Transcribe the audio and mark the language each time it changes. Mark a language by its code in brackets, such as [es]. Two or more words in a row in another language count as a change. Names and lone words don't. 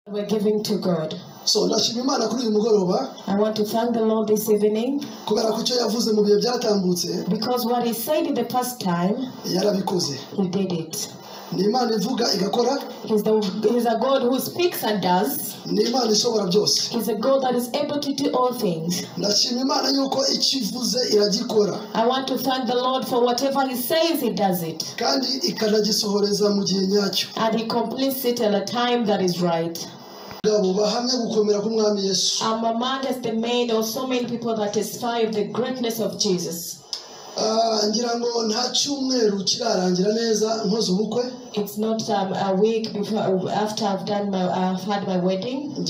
[en] we're giving to God. [rw] So ndashima Imana kuri uyu mugoroba. [en] I want to thank the Lord this evening. [rw] Kubera ko icyo yavuze mu bihe byatambutse. [en] Because what he said in the past time, [rw] yarabikoze. [en] he did it. [rw] Ni Imana ivuga igakora. [en] He's a God who speaks and does. [rw] Ni Imana ishobora byose. [en] He's a God that is able to do all things. [rw] Ndashima Imana yuko ikivuze iragikora. [en] I want to thank the Lord for whatever he says, he does it. [rw] Kandi ikanagisohoreza mu gihe nyacyo. [en] And he completes it at a time that is right. I'm among the men or so many people that testify of the greatness of Jesus. It's not a week before after I've had my wedding.